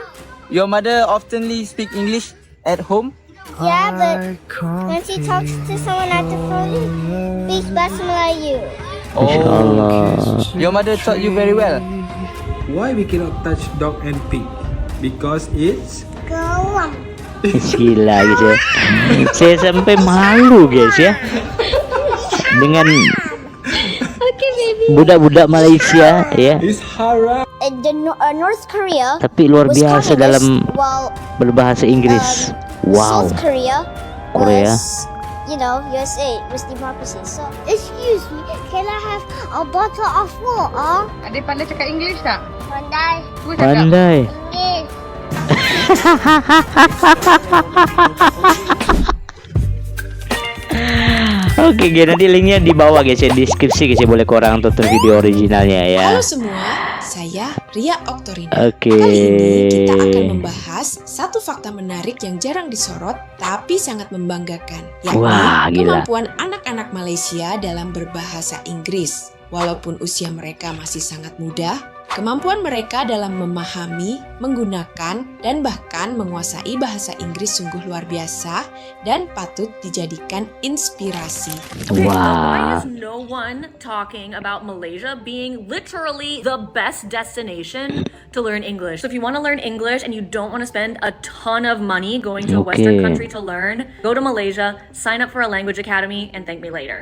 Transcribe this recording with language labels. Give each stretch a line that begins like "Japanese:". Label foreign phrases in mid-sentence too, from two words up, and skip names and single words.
English: Your mother oftenly speak English at home? Yeah, but when she talks to someone at the phone, speaks Bahasa Melayu. Oh, your mother taught you very well. Why we cannot touch dog and pig? Because it's
Indonesian: Geram. Gila guys ya. Saya sampai malu guys ya dengan budak-budak Malaysia ya.
English: it's haram. North Korea.
Indonesian: Tapi luar
English: was
Indonesian: biasa
English: communist,
Indonesian: dalam
English: while
Indonesian: berbahasa Inggris.
English: Wow. South Korea. Korea. Was, USA was democracy. So, excuse me, can I have a bottle of water?
Malay: Adik pandai cakap English tak? Pandai. Cuba cakap. Pandai.
English: English.
Indonesian: Oke guys, nanti linknya di bawah guys ya, deskripsi guys ya, boleh korang tonton video originalnya ya. Halo semua, saya Ria Oktorina. Oke. Kali ini kita akan membahas satu fakta menarik yang jarang disorot tapi sangat membanggakan, yakni Wah, gila. kemampuan anak-anak Malaysia dalam berbahasa Inggris. Walaupun usia mereka masih sangat muda, Kemampuan mereka dalam memahami, menggunakan, dan bahkan menguasai bahasa Inggris sungguh luar biasa dan patut dijadikan inspirasi.
English: Okay, so Wow. why is no one talking about Malaysia being literally the best destination to learn English? So if you want to learn English and you don't want to spend a ton of money going to a Western country to learn, go to Malaysia, sign up for a language academy, and thank me later.